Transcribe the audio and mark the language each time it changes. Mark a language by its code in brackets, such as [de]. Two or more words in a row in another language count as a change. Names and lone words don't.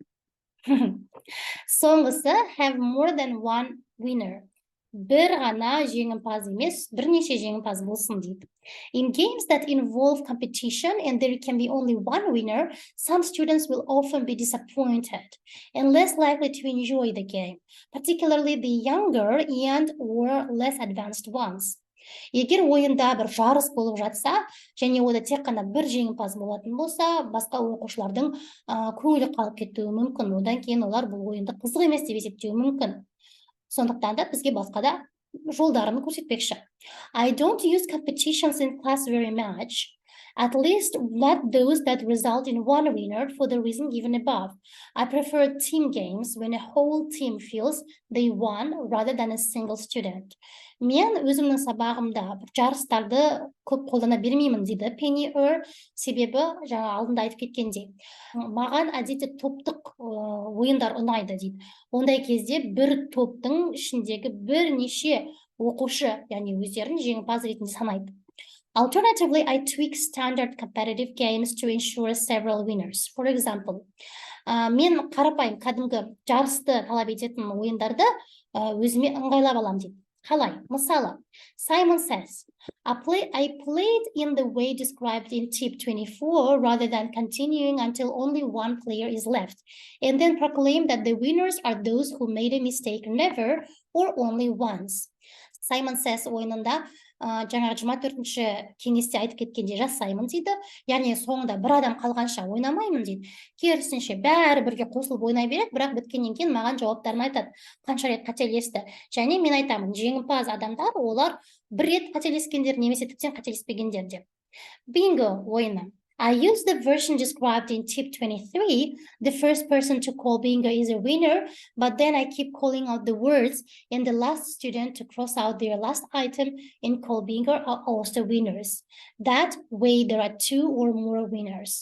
[kk] Соңғысы, [en] have more than one winner. [kk] Бір ғана жеңімпаз емес, бірнеше жеңімпаз болсын дейді. [en] In games that involve competition and there can be only one winner, some students will often be disappointed and less likely to enjoy the game, particularly the younger and or less advanced ones. [kk] Егер ойында бір жарыс болып жатса, және ода тек қана бір жеңімпаз болатын болса, басқа оқушылардың көңілі қалып кетуі мүмкін. Одан кейін олар бұл ойынды қызық емес деп есептеуі мүмкін. Сондықтан да бізге басқа да жолдарын көрсетпекші. [en] I don't use competitions in class very much. At least not those that result in one winner for the reason given above. I prefer team games when a whole team feels they won rather than a single student. [kk] Мен өзімнің сабағымда жарыстарды көп қолдана бермеймін дейді Penny Earl, себебі жаңа алдында айтып кеткендей. Маған әдетте топтық ойындар ұнайды дейді. Ондай кезде бір топтың ішіндегі бірнеше оқушы, яғни өздерін жеңімпаз ретінде санайды. [en] Alternatively, I tweak standard competitive games to ensure several winners. For example, [kk] мен қарапайым кәдімгі жарысты талап ететін ойындарды өзіме ыңғайлап аламын дейді. Қалай? Мысалы, [en] Simon says, I played in the way described in tip 24 rather than continuing until only one player is left, and then proclaim that the winners are those who made a mistake never or only once. [kk] Simon says ойынында жаңағы 24-ші кеңесте айтып кеткенде жасаймын дейді. Яғни соңында бір адам қалғанша ойнамаймын дейді. Керісінше бәрі бірге қосылып ойнай береді, бірақ біткеннен кейін маған жауаптарын айтады. Қанша рет қателесті. Және мен айтамын, жеңімпаз адамдар, олар бір рет қателескендер немесе тіптен қателеспегендер деп. Bingo ойыны. [en] I use the version described in tip 23. The first person to call bingo is a winner, but then I keep calling out the words, and the last student to cross out their last item and call bingo are also winners. That way there are 2 or more winners.